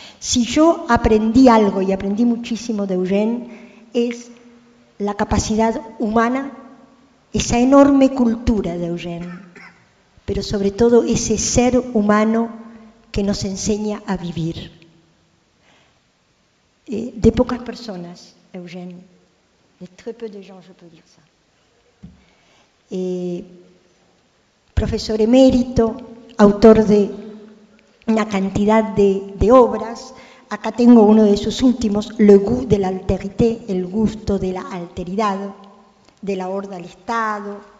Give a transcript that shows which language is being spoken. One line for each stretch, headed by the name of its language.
Spanish: Si yo aprendí algo, y aprendí muchísimo de Eugène, es la capacidad humana, esa enorme cultura de Eugène, pero sobre todo ese ser humano que nos enseña a vivir. De pocas personas,
French: Eugène, de très peu de gens, je peux dire ça.
Spanish: Profesor emérito, autor de una cantidad de obras. Acá tengo uno de sus últimos, Le goût de l'altérité, el gusto de la alteridad, de la horda al Estado.